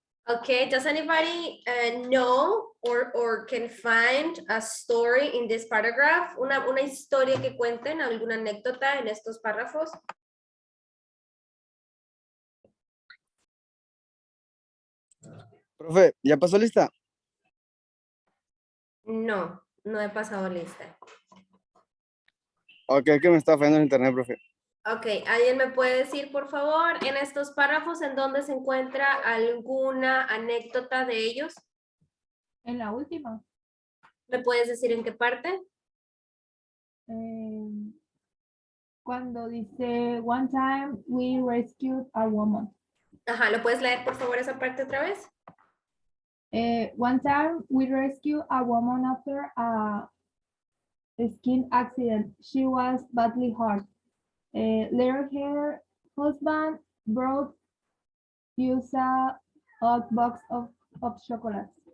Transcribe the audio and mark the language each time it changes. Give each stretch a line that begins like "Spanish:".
English: Okay, does anybody know or can find a story in this paragraph?
Spanish: Una historia que cuenten, alguna anécdota en estos párrafos. Profe, ¿ya pasó lista? No, no he pasado lista. Ok, que me está fallando el internet, profe. Ok, ¿alguien me puede decir, por favor, en estos párrafos en dónde se encuentra alguna anécdota de ellos? En la última. ¿Me puedes decir en qué parte? Cuando dice,
English: one time we rescued a woman.
Spanish: Ajá, ¿lo puedes leer, por favor, esa parte otra vez?
English: One time we rescued a woman after a skiing accident. She was badly hurt. Later, her husband brought us a box of chocolates.